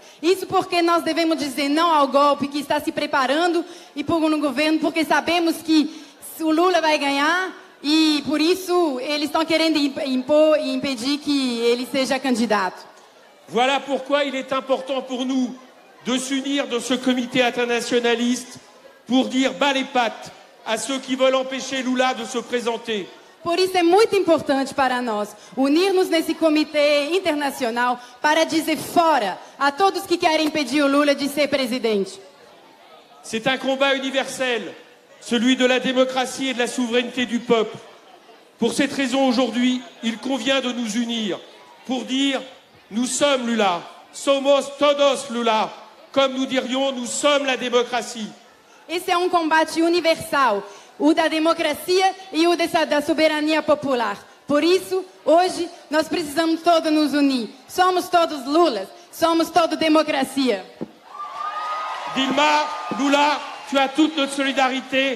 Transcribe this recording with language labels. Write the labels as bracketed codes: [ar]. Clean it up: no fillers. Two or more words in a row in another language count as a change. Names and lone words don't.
[pt] Isso porque nós devemos dizer não ao golpe que está se preparando e por um governo, porque sabemos que o Lula vai ganhar e por isso eles estão querendo impor e impedir que ele seja candidato. [fr] Voilà pourquoi il est important pour nous de s'unir dans ce comité internationaliste pour dire bas les pattes à ceux qui veulent empêcher Lula de se présenter. [pt] Por isso é muito importante para nós unir-nos nesse comitê internacional para dizer fora a todos que querem impedir o Lula de ser presidente. [fr] C'est un combat universel, celui de la démocratie et de la souveraineté du peuple. Pour cette raison, aujourd'hui, il convient de nous unir pour dire nous sommes Lula, [pt] somos todos Lula, [fr] comme nous dirions nous sommes la démocratie. [pt] Esse é um combate universal, o da democracia e o da soberania popular. Por isso, hoje, nós precisamos todos nos unir. Somos todos Lulas, somos todos democracia. Dilma, Lula, [fr] tu as toute notre solidarité.